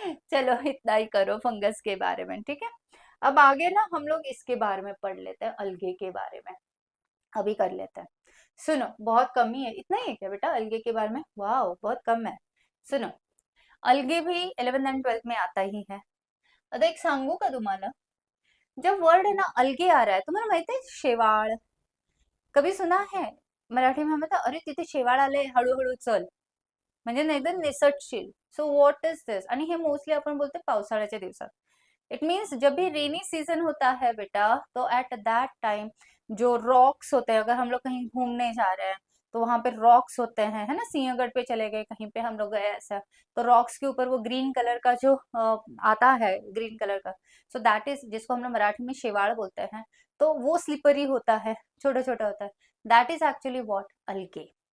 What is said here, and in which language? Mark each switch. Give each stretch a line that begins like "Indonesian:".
Hindi: चलो इतना ही करो फंगस के बारे में, ठीक है। अब आगे ना हम लोग इसके बारे में पढ़ लेते हैं, अलगे के बारे में अभी कर लेते हैं। सुनो, बहुत कम ही है, इतना ही है क्या बेटा अलगे के बारे में, वाह बहुत कम है। सुनो, अलगे भी 11th एंड 12th में आता ही है।
Marathi: आता एक सांगू का तुम्हाला,
Hindi: जब वर्ड है ना अलगे आ रहा है,
Marathi: तुम्हाला माहिती आहे शेवाळ,
Hindi: कभी सुना है, मराठी में
Marathi: म्हणतात अरे तिथे शेवाळ आले, हळूहळू चल, म्हणजे ना एकदम निसटशील.
English: So what is this?
Marathi: आणि हे मोस्टली आपण बोलतो पावसाळ्याच्या दिवसात.
Hindi: इट मीन्स जब भी रेनी सीजन होता है बेटा, तो
English: at that time
Hindi: जो रॉक्स होते हैं, अगर हम लोग कहीं घूमने जा रहे हैं तो वहां पे रॉक्स होते हैं, है ना, सिंहगढ़ पे चले गए, कहीं पे हम लोग गए ऐसा, तो रॉक्स के ऊपर वो ग्रीन कलर का जो आता है ग्रीन कलर का, सो दैट इज, जिसको हम लोग मराठी में शेवाड़ बोलते हैं, तो वो स्लिपरी होता है, छोटा छोटा होता है, दैट इज एक्चुअली व्हाट, अलगे।